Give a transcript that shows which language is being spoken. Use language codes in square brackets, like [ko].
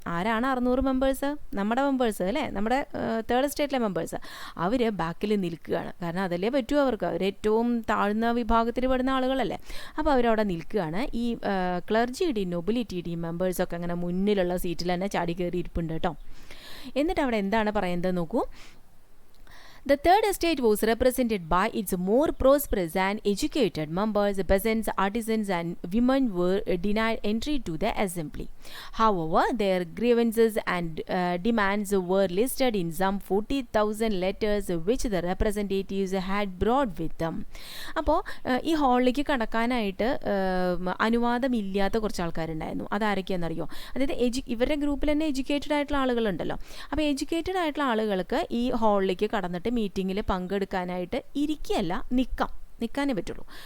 [ml] ആരാണ് 600 മെമ്പേഴ്സ്? നമ്മുടെ മെമ്പേഴ്സ് അല്ലേ, നമ്മുടെ തേർഡ് സ്റ്റേറ്റിലെ മെമ്പേഴ്സ്. അവർ ബാക്കിൽ നിൽക്കുകയാണ്. കാരണം അതല്ലേ പറ്റുമോ അവർക്ക്, അവർ ഏറ്റവും താഴ്ന്ന വിഭാഗത്തിൽ പെടുന്ന ആളുകളല്ലേ. അപ്പോൾ അവരവിടെ നിൽക്കുകയാണ്. ഈ ക്ലർജിയുടെയും നൊബിലിറ്റിയുടെയും മെമ്പേഴ്സൊക്കെ അങ്ങനെ മുന്നിലുള്ള സീറ്റിൽ തന്നെ ചാടി കയറി ഇരിപ്പുണ്ട് കേട്ടോ. എന്നിട്ട് അവിടെ എന്താണ് പറയുന്നത് നോക്കൂ. [en] The third estate was represented by its more prosperous and educated members. Peasants, artisans and women were denied entry to the assembly. However, their grievances and demands were listed in some 40,000 letters which the representatives had brought with them. [ml] അപ്പോൾ ഈ ഹാളിലേക്ക് കടക്കാനായിട്ട് അനുവാദമില്ലാത്ത കുറച്ച് ആൾക്കാരുണ്ടായിരുന്നു. അതാരൊക്കെയാണെന്നറിയോ? അതായത് ഇവരുടെ ഗ്രൂപ്പിൽ തന്നെ educated ആയിട്ടുള്ള ആളുകളുണ്ടല്ലോ. അപ്പോൾ എഡ്യൂക്കേറ്റഡ് ആയിട്ടുള്ള ആളുകൾക്ക് ഈ ഹാളിലേക്ക് കടന്നിട്ട് മീറ്റിങ്ങിൽ പങ്കെടുക്കാനായിട്ട് ഇരിക്കുകയല്ല, നിൽക്കാനേ പറ്റുള്ളൂ.